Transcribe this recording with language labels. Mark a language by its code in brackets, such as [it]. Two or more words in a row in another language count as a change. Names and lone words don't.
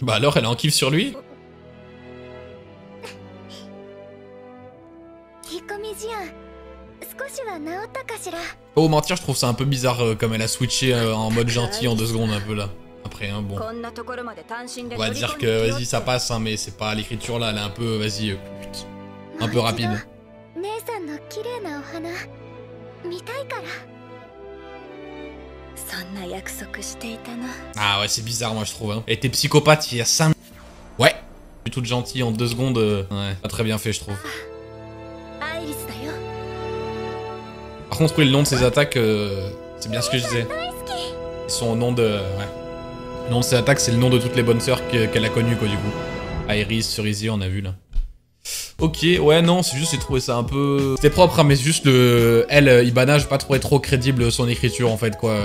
[fr] Bah alors, elle a en kiff sur lui? Oh, mentir, je trouve ça un peu bizarre comme elle a switché en mode gentil en 2 secondes un peu là. Après, hein, bon. On va dire que, vas-y, ça passe, hein, mais c'est pas l'écriture là, elle est un peu, vas-y, un peu rapide. [ja] さんの綺麗なお花見たいから。そんな約束していたな。 [fr] Ah ouais, c'est bizarre, moi je trouve. Hein. Elle était psychopathe il y a 5... Ouais. Toute gentille en 2 secondes. Ouais, pas très bien fait, je trouve. [ja] アイリスだよ。 [fr] Par contre, oui, le nom de ses attaques, c'est bien ce que je disais. [ja] 大好き。 [fr] Ils sont au nom de... Ouais. Le nom de ses attaques, c'est le nom de toutes les bonnes sœurs qu'elle a connues, quoi, du coup. Iris, Cerisier, on a vu, là. Ok, ouais, non, c'est juste, j'ai trouvé ça un peu... C'était propre, hein, mais juste elle, Ibana, j'ai pas trouvé trop crédible son écriture, en fait, quoi.